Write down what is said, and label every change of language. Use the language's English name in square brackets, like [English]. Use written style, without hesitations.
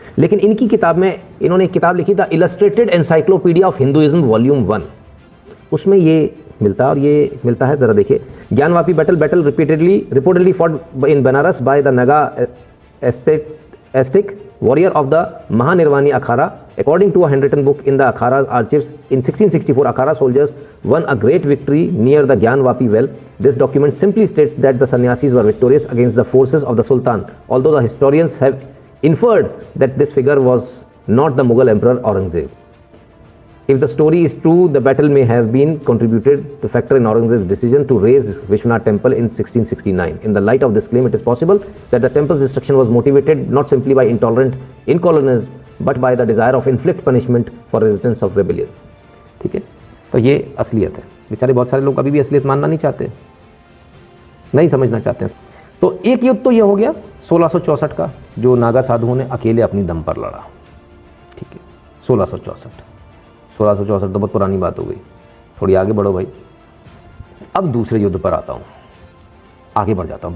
[Hindi] लेकिन इनकी किताब में, इन्होंने एक किताब लिखी था illustrated encyclopedia of Hinduism volume 1, उसमें ये मिलता है। और ये मिलता है, जरा देखिए। [English] Gyanvapi battle reportedly fought in Banaras by the Naga ascetic warrior of the Mahanirvani Akhara. According to a handwritten book in the Akhara archives, in 1664, Akhara soldiers won a great victory near the Gyanvapi well. This document simply states that the sannyasis were victorious against the forces of the Sultan, although the historians have inferred that this figure was not the Mughal Emperor Aurangzeb. If the story is true, the battle may have been contributed to factor in Aurangzeb's decision to raise Vishwanath temple in 1669. In the light of this claim, it is possible that the temple's destruction was motivated not simply by intolerant incolonialism, but by the desire of inflict punishment for resistance of rebellion. [Hindi] ठीक है, तो ये असलियत है। बेचारे बहुत सारे लोग अभी भी असलियत मानना नहीं चाहते, नहीं समझना चाहते हैं। तो एक युद्ध तो ये हो गया 1664 का, जो नागा साधुओं ने अकेले अपनी दम पर लड़ा। ठीक है, 1664 तो बहुत पुरानी बात हो गई। थोड़ी आगे बढ़ो भाई। अब दूसरे युद्ध पर आता हूँ। आगे बढ़ जाता हूँ।